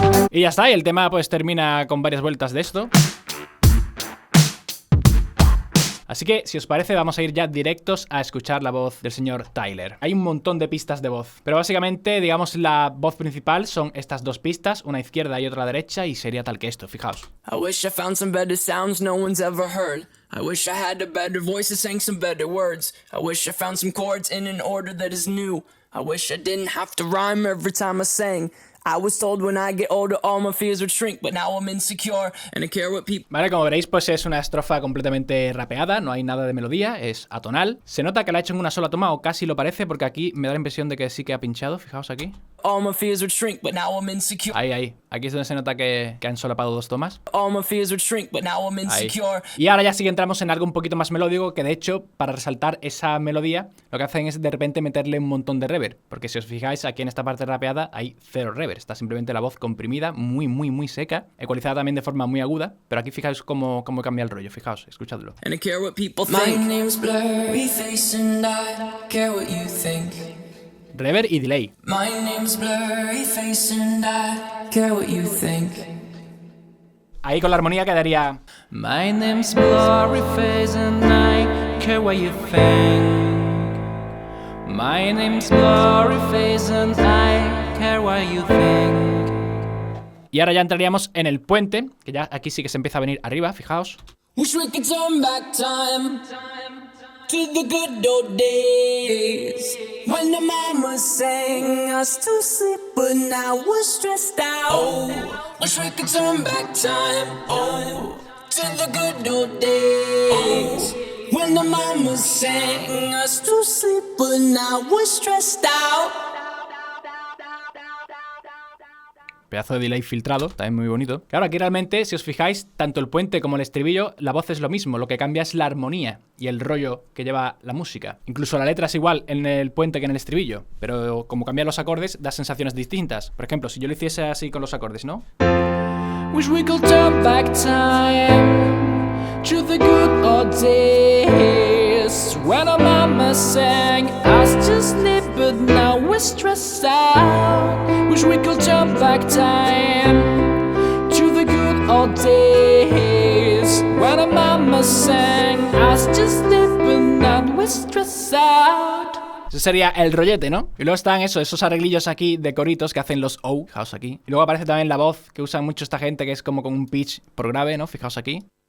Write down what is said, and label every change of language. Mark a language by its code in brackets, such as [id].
[es] Y ya está, y el tema pues termina con varias vueltas de esto. Así que, si os parece, vamos a ir ya directos a escuchar la voz del señor Tyler. Hay un montón de pistas de voz, pero básicamente, digamos, la voz principal son estas dos pistas, una izquierda y otra derecha, y sería tal que esto, fijaos. [en] I wish I found some better sounds no one's ever heard. I wish I had a better voice that sang some better words. I wish I found some chords in an order that is new. I wish I didn't have to rhyme every time I sang. I was told when I get older all my fears would shrink, but now I'm insecure and I care what people... [es] Vale, como veréis, pues es una estrofa completamente rapeada, no hay nada de melodía, es atonal. Se nota que la ha hecho en una sola toma, o casi lo parece, porque aquí me da la impresión de que sí que ha pinchado, fijaos aquí. [en] All my fears would shrink, but now I'm insecure. [es] Ahí. Aquí es donde se nota que han solapado dos tomas. [en] All my fears would shrink, but now I'm insecure. [es] Y ahora ya sí que entramos en algo un poquito más melódico, que de hecho, para resaltar esa melodía, lo que hacen es de repente meterle un montón de reverb. Porque si os fijáis, aquí en esta parte rapeada hay cero reverb. Está simplemente la voz comprimida, muy seca, ecualizada también de forma muy aguda. Pero aquí fijaos cómo cambia el rollo, fijaos, escuchadlo. [en] And I care what people think. My name's Blurryface and I care what you think. [es] Reverb y delay. [en] My name's Blurryface and I care what you think. [es] Ahí con la armonía quedaría [en] My name's Blurryface and I care what you think. My name's Blurryface and I care what you think. [es] Y ahora ya entraríamos en el puente, que ya aquí sí que se empieza a venir arriba, fijaos. [en] Wish we could turn back time to the good old days when the mama sang us to sleep, but now we're stressed out. Oh, wish we could turn back time. Oh, to the good old days when the mama sang us to sleep, but now we're stressed out. [es] Pedazo de delay filtrado, también muy bonito. Claro, aquí realmente, si os fijáis, tanto el puente como el estribillo, la voz es lo mismo. Lo que cambia es la armonía y el rollo que lleva la música. Incluso la letra es igual en el puente que en el estribillo, pero como cambian los acordes, da sensaciones distintas. Por ejemplo, si yo lo hiciese así con los acordes, ¿no? Wish we could turn back time to the good old days when our mama sang us to sleep, but now we're stressed out. Wish we could turn back time to the good old days when our mama sang us to sleep, but now we're stressed out. Ese sería el rollete, ¿no? Y luego están esos arreglillos aquí de coritos que hacen los O, fijaos aquí. Y luego aparece también la voz que usa mucho esta gente, que es como con un pitch por grave, ¿no? Fijaos aquí.